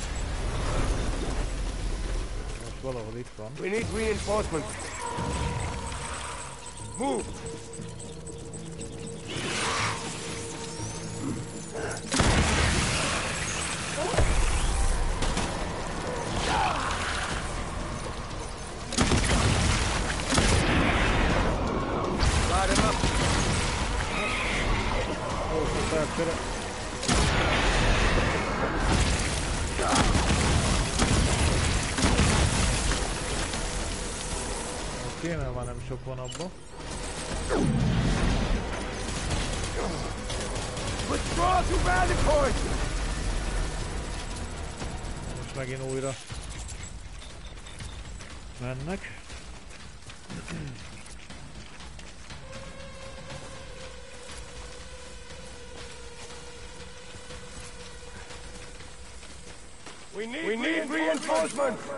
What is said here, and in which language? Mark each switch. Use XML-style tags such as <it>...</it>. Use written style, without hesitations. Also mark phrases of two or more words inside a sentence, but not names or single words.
<hu>Valahol itt van.</hu> <en>We need reinforcements. Move! Light him up!</en> <hu>Oh, felcsere! Oké, mert már nem sok van abba.</hu> <en>Withdraw to rally point!</en> <hu>Most megint újra mennek.</hu> <en>We need reinforcement!</en>